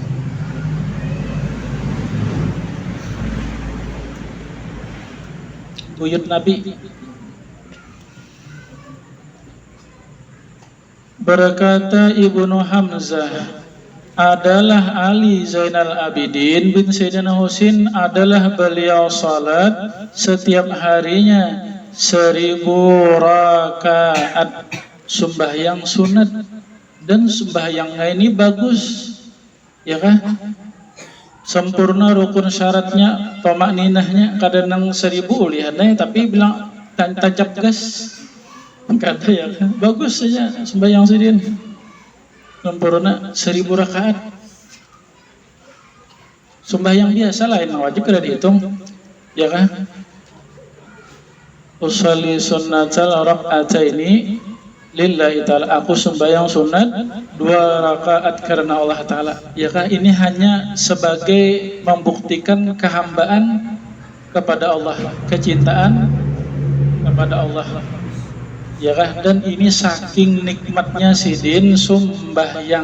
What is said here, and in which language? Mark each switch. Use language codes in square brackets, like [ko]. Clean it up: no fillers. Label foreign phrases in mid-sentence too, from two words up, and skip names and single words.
[id] Buyut Nabi. Berkata Ibnu Hamzah, adalah Ali Zainal Abidin bin Sayyidina Husin, adalah beliau salat setiap harinya 1000 rakaat sembahyang sunat. Dan sembahyangnya ini bagus, ya kan? Sempurna rukun syaratnya, tomak ninahnya kadang 1000 lihatnya, tapi bilang tancap gas kata ya kan? Bagus saja sembahyang sidin sempurna 1000 rakaat. Sembahyang biasa lain wajib kada dihitung, ya kan? [ar] أصلي سنة الركعتين لله تعالى, [id] aku sembahyang sunat 2 rakaat karena Allah Ta'ala. Ya kan? Ini hanya sebagai membuktikan kehambaan kepada Allah, kecintaan kepada Allah. Ya kan? Dan ini saking nikmatnya sidin sembahyang.